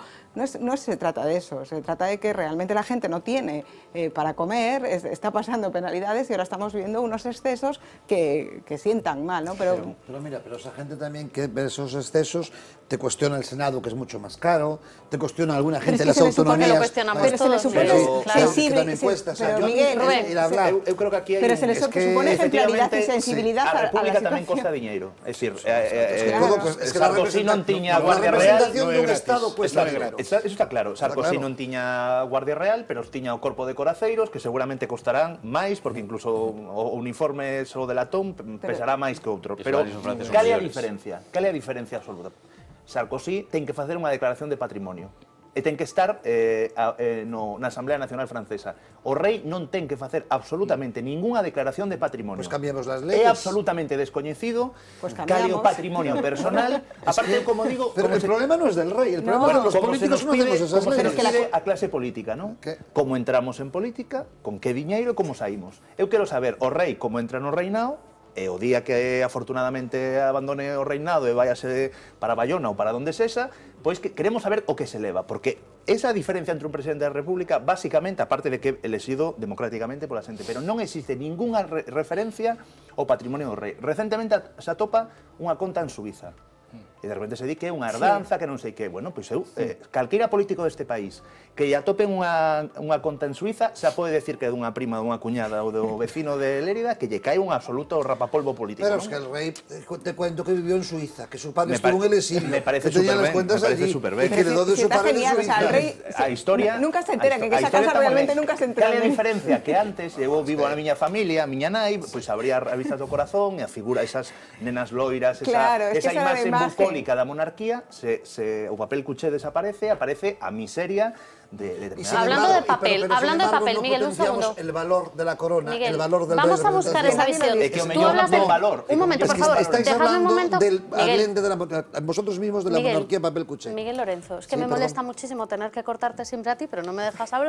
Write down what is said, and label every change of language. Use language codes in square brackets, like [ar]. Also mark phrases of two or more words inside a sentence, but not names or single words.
[es] No se trata de eso, se trata de que realmente la gente no tiene para comer, está pasando penalidades y ahora estamos viendo unos excesos que sientan mal, ¿no? Pero mira, esa gente también que ve esos excesos te cuestiona el Senado, que es mucho más caro, te cuestiona alguna gente de las autonomías. Lo cuestionamos pero todos, se le supone que también cuesta. Pero Miguel, ir a hablar. [gl] Eu creo que aquí hai [es] pero se le supone ejemplaridad e sensibilidad [gl] a República tamén costa diñeiro. É dicir, Sarkozy non tiña Guardia Real. [es] Un Estado cuesta Eso está claro. [gl] Sarkozy non tiña Guardia Real, pero tiña o corpo de coraceiros, que seguramente costarán máis, porque incluso o uniforme só de latón pesará máis que outro. Pero cal é a diferencia? Cal é a diferencia absoluta? Sarkozy ten que facer unha declaración de patrimonio e ten que estar na Asamblea Nacional Francesa. O rei non ten que facer absolutamente ningunha declaración de patrimonio. [es] Pues cambiamos las leyes. [gl] É absolutamente descoñecido cal é o patrimonio personal. Aparte, como digo... [es] Pero el problema no es del rey, el problema es que los políticos no hacemos esas leyes. [gl] Como se nos pide a clase política, ¿no? Como entramos en política, con que diñeiro, como saímos. Eu quero saber, o rei, como entra no reinado, e o día que afortunadamente abandone o reinado e váyase para Bayona ou para donde sexa, pois que queremos saber o que se leva, porque esa diferencia entre un presidente da República, básicamente, aparte de que elexido democráticamente pola xente, pero non existe ningunha referencia ao patrimonio do rei. Recentemente se atopa unha conta en Suiza, e de repente se di que é unha herdanza, que non sei que. Bueno, pois eu, calqueira político deste país que atopen unha conta en Suiza, xa pode decir que é dunha prima, dunha cuñada ou do vecino de Lérida, que lle cae un absoluto rapapolvo político. [es] Pero es que el rey, te cuento que vivió en Suiza, que su padre estuvo en el exilio. [gl] Me parece súper ben. [es] Que heredó de su padre en Suiza. [gl] A historia... [es] Nunca se entera, que esa casa realmente nunca se entera. [gl] Cal é a diferencia? Que antes, eu vivo na miña familia, a miña nai, pois abría revistas do corazón e a figura, esas nenas loiras, esa imaxe bucólica da monarquía, o papel cuché desaparece, aparece a miseria de [es] hablando de papel, Miguel, un segundo. El valor de la corona, Miguel, el valor del vamos a buscar esa visión. Tú hablas del valor. Un momento, por favor, dejadme un momento. Vosotros mismos de la monarquía papel cuché. Miguel Lorenzo, es que me molesta muchísimo tener que cortarte siempre a ti, pero no me dejas hablar.